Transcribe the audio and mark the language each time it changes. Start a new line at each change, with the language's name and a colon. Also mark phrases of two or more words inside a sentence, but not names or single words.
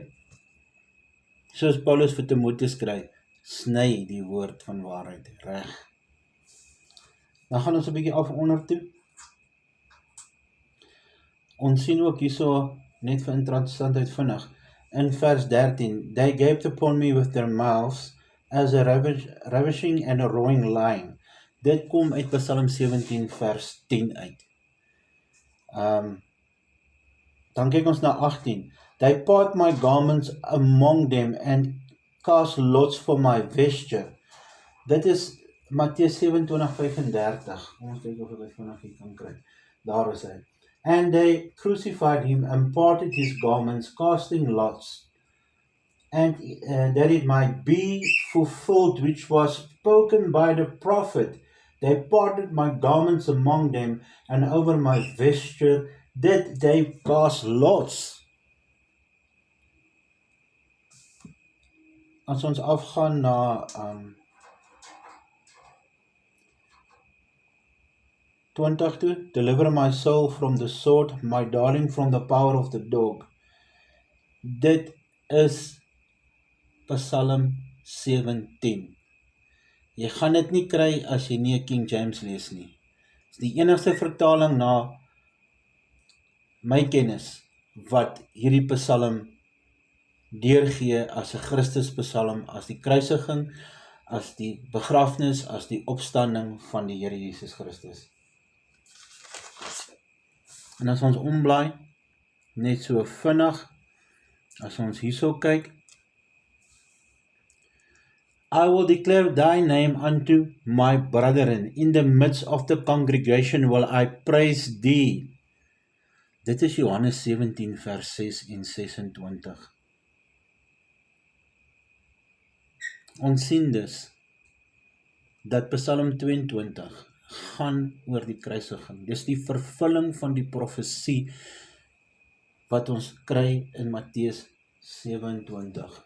Afrikaans: Soos Paulus vir Timoteus skryf, sny die woord van waarheid reg. Dan gaan ons 'n bietjie af onder toe. Ons sien ook hierso, net vir interessantheid vinnig, in vers 13,
English: they gaped upon me with their mouths as a ravishing and a roaring lion.
Afrikaans: Dit kom uit Psalm 17 vers 10 uit. Dan kyk ons na 18.
English: They part my garments among them and cast lots for my vesture.
Afrikaans: Dit is Matteus 27:35. Ons kyk of ek dit vanaf hier kan kry. Daar is hy.
English: And they crucified him and parted his garments, casting lots, and that it might be fulfilled which was spoken by the prophet, They parted my garments among them, and over my vesture did they cast lots.
Afrikaans: As ons afgaan na 20 toe,
English: deliver my soul from the sword, my darling from the power of the dog.
Afrikaans: Dit is Psalm 17. Jy gaan dit nie kry as jy nie 'n King James lees nie. Dit is die enigste vertaling na my kennis wat hierdie Psalm deurgee as 'n Christus Psalm, as die kruisiging, as die begrafnis, as die opstanding van die Here Jesus Christus. En as ons omblaai, net so vinnig, as ons hierso kyk,
English: I will declare thy name unto my brethren. In the midst of the congregation will I praise thee.
Afrikaans: Dit is Johannes 17 vers 6 en 26. Ons sien dus dat Psalm 22 gaan oor die kruisiging. Dis die vervulling van die profesie wat ons kry in Matteus 27.